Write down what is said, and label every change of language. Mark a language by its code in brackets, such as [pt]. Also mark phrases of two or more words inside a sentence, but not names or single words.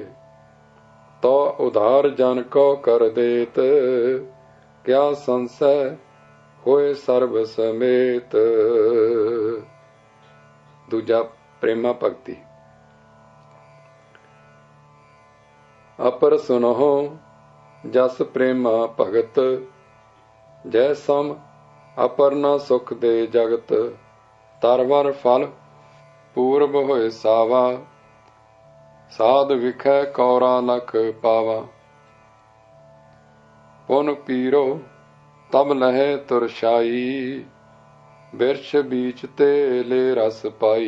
[bra] तो उधार जन को कर देत, किआ संसै होए सरब समेत। दूजा, प्रेमा भगती। अपर सुनहु जस प्रेमा भगत, जै सम अपर न सुख दे जगत, तरवर फल पूर्व होए सावा, साध विखै कौरा लख पावा। पुन पीरो तब लहे तुरशाई, बिरछ बीच ते ले रस पाई।